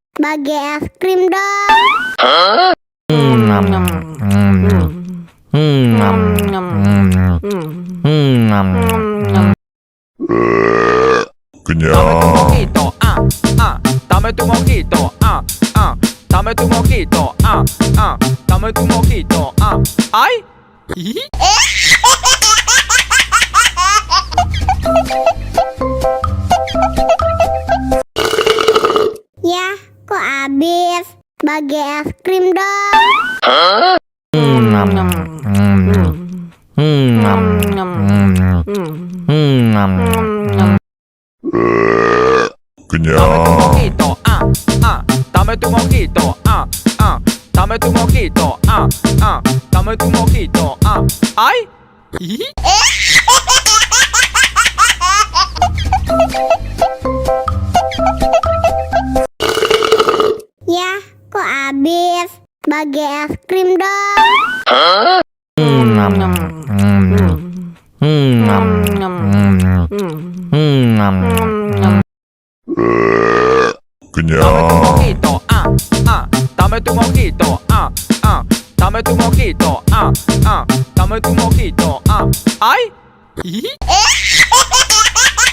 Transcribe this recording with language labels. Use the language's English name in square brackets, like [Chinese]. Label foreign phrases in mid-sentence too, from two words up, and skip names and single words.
[Indonesian] bagi es krim dong. Kenyang. [Spanish] Dame tu mojito, dame tu mojito, dame tu mojito, ay. [Indonesian] Ya, kok habis? Bagi es krim dong. Kenyang. [Spanish] Dame tu mojito, dame tu mojito, dame tu mojito, ay. [Indonesian] Ya, kok habis? Bagi es krim dong. Kenyang. [Spanish] Dame tu mojito, dame tu mojito, dame tu mojito, ay.